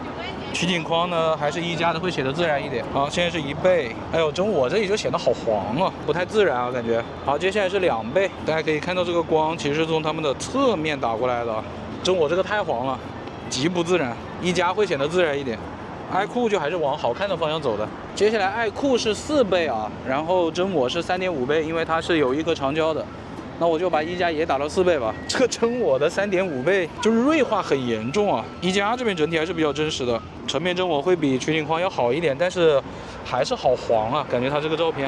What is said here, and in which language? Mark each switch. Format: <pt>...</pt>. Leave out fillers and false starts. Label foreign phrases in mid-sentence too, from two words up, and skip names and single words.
<zh>取景框呢，還是一加的會顯得自然一點。好，現在是1倍。哎呦，真我這裡就顯得好黃啊，不太自然啊，感覺。好，接下來是2倍。大家可以看到這個光其實是從他們的側面打過來的，真我這個太黃了，極不自然。一加會顯得自然一點。iQOO 就還是往好看的方向走的。接下來iQOO是4倍啊，然後真我是3.5倍，因為它是有一顆長焦的。那我就把一加也打到4倍吧。這個真我的3.5倍就是銳化很嚴重啊。一加這邊整體還是比較真實的，成片真我會比取景框要好一點，但是還是好黃啊，感覺它這個照片。</zh>